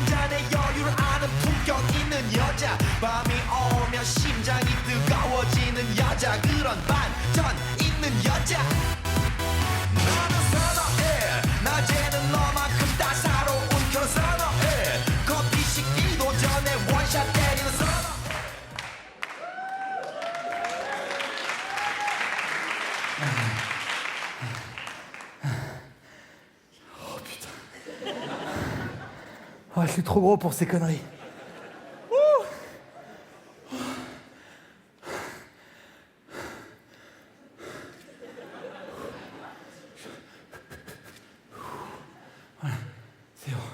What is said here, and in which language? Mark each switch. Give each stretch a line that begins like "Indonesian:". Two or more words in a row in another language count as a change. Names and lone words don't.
Korean: 잔에 여유를 아는 품격 있는 여자 밤이 오면 심장이 뜨거워지는 여자 그런 반전 있는 여자 나는 선호해 낮에는 너만큼 따사로운 그런 선호해 커피 식기도 전에 원샷 때리는 선호
French: Ah, je suis trop gros pour ces conneries. Voilà, c'est bon.